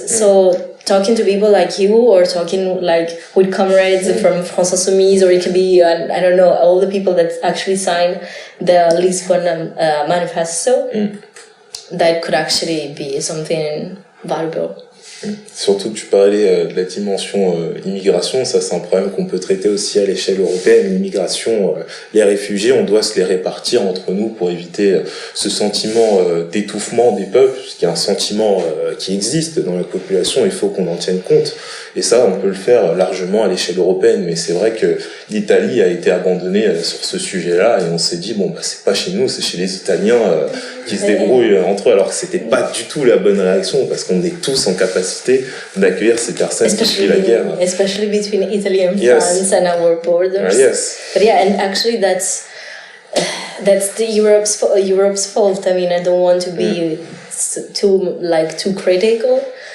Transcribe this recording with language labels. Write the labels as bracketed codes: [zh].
[en] So talking to people like you, or talking like with comrades from France Insoumise, or it can be, I don't know, all the people that actually signed the Lisbon Manifesto, that could actually be something valuable. [fr] Surtout que tu parlais de la dimension immigration, ça c'est un problème qu'on peut traiter aussi à l'échelle européenne. L'immigration, les réfugiés, on doit se les répartir entre nous pour éviter ce sentiment d'étouffement des peuples, qui est un sentiment qui existe dans la population, il faut qu'on en tienne compte. Et ça, on peut le faire largement à l'échelle européenne, mais c'est vrai que l'Italie a été abandonnée sur ce sujet-là, et on s'est dit, bon, bah, c'est pas chez nous, c'est chez les Italiens qui se débrouillent entre eux, alors que c'était pas du tout la bonne réaction, parce qu'on est tous en capacité d'accueillir ces personnes qui fuient la guerre. [en] Especially between Italy and France and our borders. Yes. But yeah, and actually that's the Europe's fault. I mean, I don't want to be too critical.